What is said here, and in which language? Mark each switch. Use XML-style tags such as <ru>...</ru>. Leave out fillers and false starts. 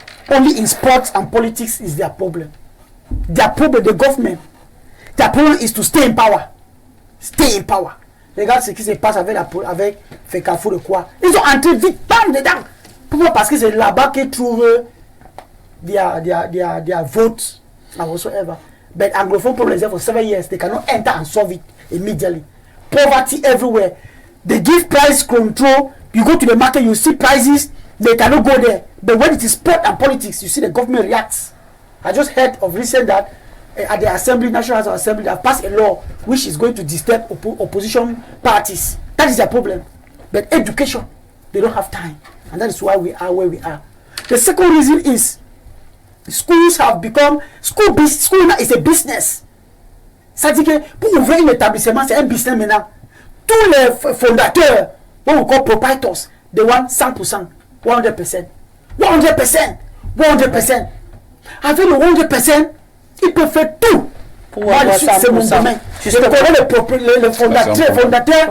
<en>Only in sports and politics is their problem. Their problem, the government, their problem is to stay in power. Stay in power.</en> <fr>Regarde ce qui se passe avec Fekafou de quoi. Ils ont entré vite, bam, dedans. Pourquoi? Parce que c'est là-bas qu'ils trouvent</fr> <en>their votes and whatsoever. But Anglophone problem is there for 7 years. They cannot enter and solve it immediately. Poverty everywhere. They give price control. You go to the market, you see prices. They cannot go there. But when it is sport and politics, you see the government reacts. I just heard of recent that at the Assembly, National Assembly, they have passed a law which is going to disturb opposition parties. That is their problem. But education, they don't have time. And that is why we are where we are. The second reason is schools have become, school now is a business.</en> <fr>C'est-à-dire que pour ouvrir un établissement, c'est un business maintenant. Tous les fondateurs,</fr> <en>what we call proprietors, they want 100%, 100%.</en> <fr>100%. Avec le 100%, ils peuvent faire tout. Moi, c'est mon domaine. Je connais les fondateurs</fr>